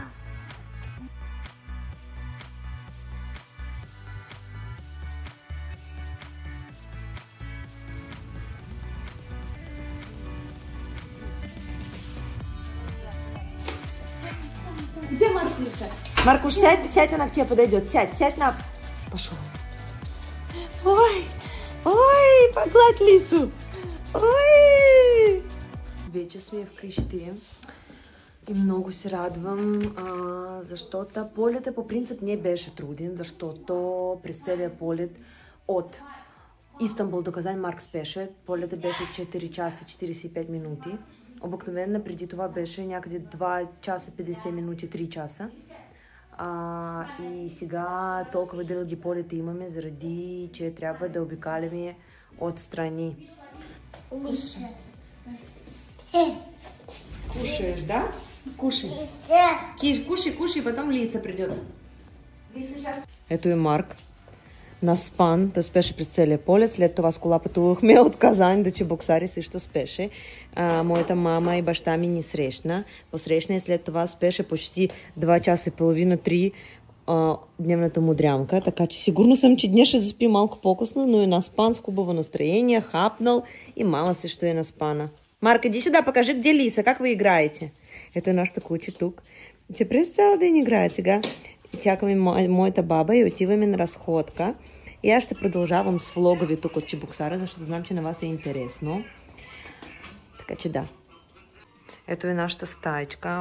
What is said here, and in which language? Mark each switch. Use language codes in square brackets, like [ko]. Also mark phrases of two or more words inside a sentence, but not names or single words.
[ru] Где Маркуша? Маркуш, сядь, она к тебе подойдет. Сядь на... Пошел. Ой, погладь лису. Ой. [bg] Вече сме вкъщи и много се радвам, защото полетът по принцип не беше труден, защото през целия полет от Истанбул до Казань Марк спеше. Полетът беше 4 часа 45 минути. Обикновено преди това беше някъде 2 часа 50 минути, 3 часа. И сега толкова дълги полети имаме, заради че трябва да обикаляме отстрани. [ru] Кушаешь, да? Кушай. Кушай, потом Лиса придет. Лиса сейчас. [bg] Ето е Марк. Наспан, да спеше през целия полет. След това с кола пътувахме от Казань до Чебоксари, също спеше. Моята мама и баща ми ни срещна. Посрещна и след това спеше почти 2 часа и половина, 3 дневната му дрямка. Така че сигурно съм, че днес ще заспи малко по-късно, но е наспан с хубаво настроение, хапнал и мама също е наспана. Марк, [ru] иди сюда, покажи где Лиса, как вы играете. [bg] Ето е нашата куче тук. Че през цял ден играят сега. Чакаме моята баба и отиваме на разходка. И аз ще продължавам с влога ви тук от Чебоксара, защото знам, че на вас е интересно. Така че да. Ето е нашата стаечка.